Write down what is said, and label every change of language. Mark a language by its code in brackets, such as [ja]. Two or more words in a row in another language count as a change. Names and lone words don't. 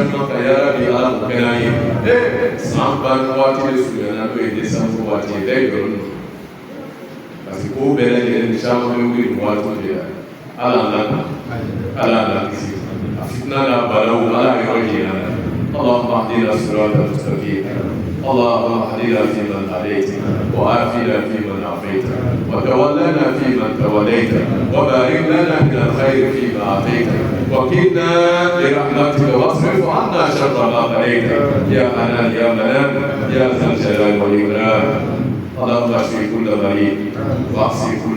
[bm] ɲuman kan yarabi ala k'o kɛra ye san ban waati de surunyana n'o ye desanburu waati ye bɛɛ jɔlen don [fr] parce que [bm] ko bɛɛ lajɛlen caman bɛ wuli nin waatiw de la ala nana ala nana kisi a fitina n'a balaw ala yɔrɔ jira la [ar] اللهم اهدنا الصراط المستقيم اللهم اهدنا فيمن هديت وعافنا فيمن عافيت وتولنا فيمن توليت وبارك لنا من الخير فيما اعطيت وقنا برحمتك واصرف عنا شر ما قضيت يا حنان يا منان يا ذا الجلال والاكرام اللهم اشف كل مريض واغسل كل